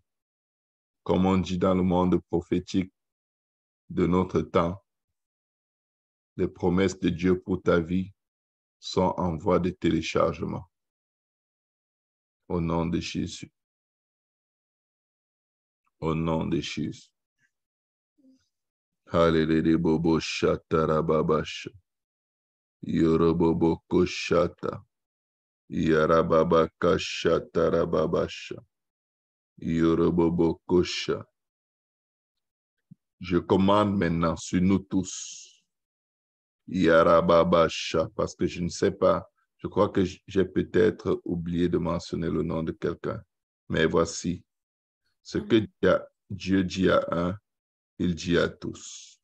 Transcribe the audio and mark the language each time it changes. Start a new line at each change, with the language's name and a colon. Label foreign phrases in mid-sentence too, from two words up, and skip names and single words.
French: Comme on dit dans le monde prophétique de notre temps, les promesses de Dieu pour ta vie sont en voie de téléchargement. Au nom de Jésus. Au nom de Jésus. Hallelujah, bobo shata rababasha. Yorobobo koshata. Yarababa kashata rababasha. Yorobobo kosha. Je commande maintenant sur nous tous. Yarababasha, parce que je ne sais pas, je crois que j'ai peut-être oublié de mentionner le nom de quelqu'un. Mais voici, ce que Dieu dit à un, il dit à tous.